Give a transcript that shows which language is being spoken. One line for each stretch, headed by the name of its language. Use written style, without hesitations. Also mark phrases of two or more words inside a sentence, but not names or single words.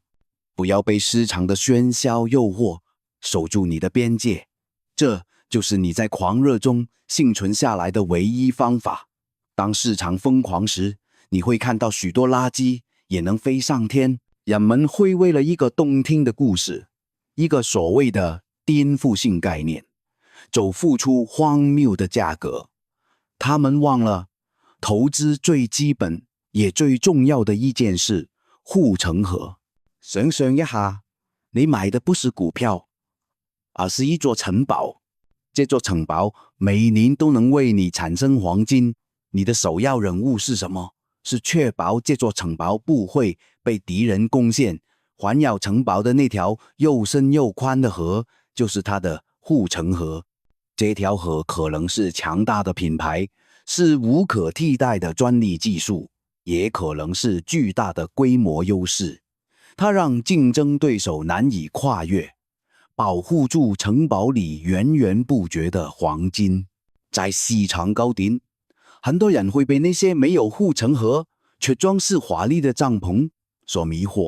Chinese: 不要被市場的喧囂誘惑，守住你的邊界，這就是你在狂熱中幸存下來的唯一方法。當市場瘋狂時，你會看到許多垃圾也能飛上天。人們會為了一個動聽的故事，一個所謂的顛覆性概念，就付出荒謬的價格。他們忘了投資最基本也最重要的一件事，護城河。想象一下，你買的不是股票，而是一座城堡。這座城堡每年都能為你產生黃金。你的首要任務是什麼？是確保這座城堡不會被敵人攻陷。環繞城堡的那條又深又寬的河，就是它的護城河。這條河可能是強大的品牌，是無可替代的專利技術，也可能是巨大的規模優勢。它讓競爭對手難以跨越，保護住城堡裡源源不絕的黃金。在市場高點，很多人會被那些沒有護城河卻裝飾華麗的帳篷所迷惑。